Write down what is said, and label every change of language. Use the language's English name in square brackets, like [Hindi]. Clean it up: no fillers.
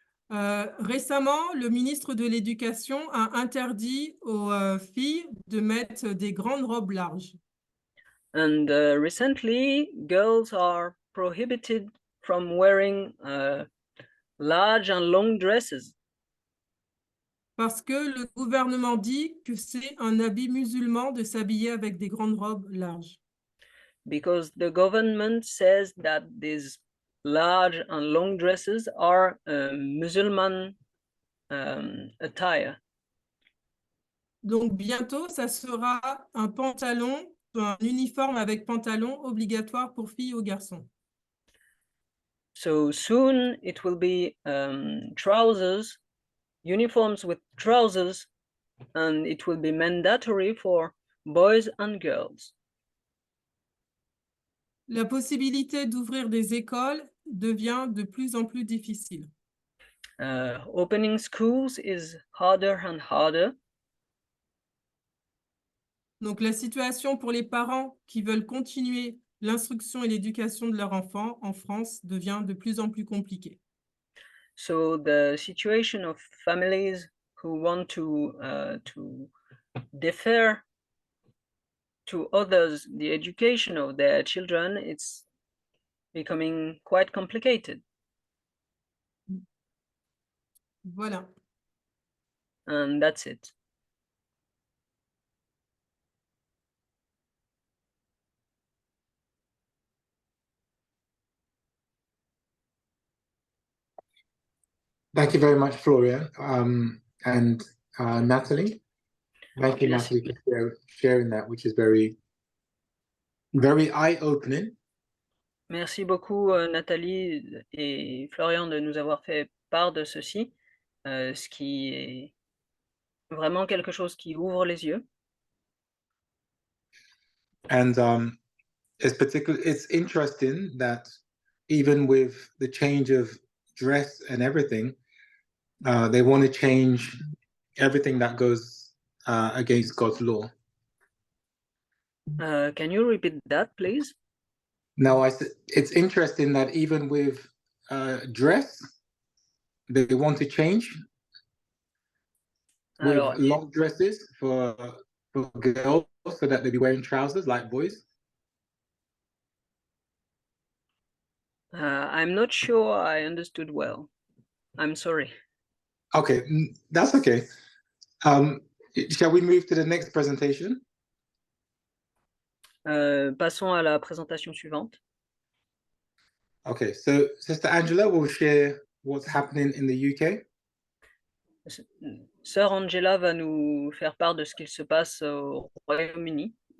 [French] Récemment, le ministre de l'Éducation a interdit aux filles de mettre des grandes robes larges. [English] And recently, girls are prohibited from wearing large and long dresses. [French] Parce que le gouvernement dit que c'est un habit musulman de s'habiller avec des grandes robes larges. [English] Because the government says that these large and long dresses are Muslim attire. [French] Donc bientôt, ça sera un uniforme avec pantalon obligatoire pour filles ou garçons. [English] So soon it will be trousers, uniforms with trousers, and it will be mandatory for boys and girls. [French] La possibilité d'ouvrir des écoles devient de plus en plus difficile. [English] Opening schools is harder and harder. [French] Donc la situation pour les parents qui veulent continuer l'instruction et l'éducation de leurs enfants en France devient de plus en plus compliquée. [English] So the situation of families who want to defer to others the education of their children, it's becoming quite complicated. [French] Voilà. [English] And that's it. Thank you very much, Florian, and Natalie. Thank you, [French] Merci. [English] Natalie, for sharing that, which is very, very eye-opening. [French] Merci beaucoup, Nathalie et Florian, de nous avoir fait part de ceci, ce qui est vraiment quelque chose qui ouvre les yeux. [English] And it's interesting that even with the change of dress and everything, they want to change everything that goes against God's law. Can you repeat that, please? Now, it's interesting that even with dress, they want to change with [French] Alors, [English] long dresses for girls so that they be wearing trousers like boys. I'm not sure I understood well. I'm sorry. Okay, that's okay. Shall we move to the next presentation? [French] Passons à la présentation suivante. [English] Okay, so Sister Angela will share what's happening in the UK. [French] Sœur Angela va nous faire part de ce qu'il se passe au Royaume-Uni.